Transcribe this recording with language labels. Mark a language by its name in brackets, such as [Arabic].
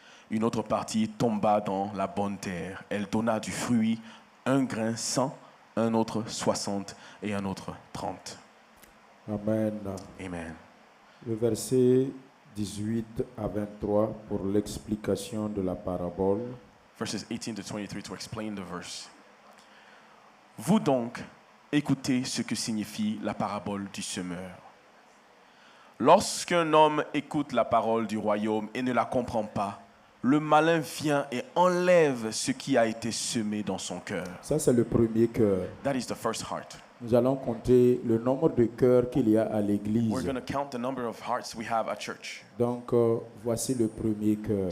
[French] Une autre partie tomba dans la bonne terre. Elle donna du fruit, un grain 100, un autre 60 et un autre 30. Amen. Amen. Le verset 18 à 23 pour l'explication de la parabole. [English] Verses 18 to 23 to explain the verse. [French] Vous donc, écoutez ce que signifie la parabole du semeur. Lorsqu'un homme écoute la parole du royaume et ne la comprend pas, le malin vient et enlève ce qui a été semé dans son cœur. Ça, c'est le premier cœur. [English] That is the first heart. [French] Nous allons compter le nombre de cœurs qu'il y a à [English] We're [French] l'église. [English] going to count the number of hearts we have at church. [French] Donc, voici le premier cœur.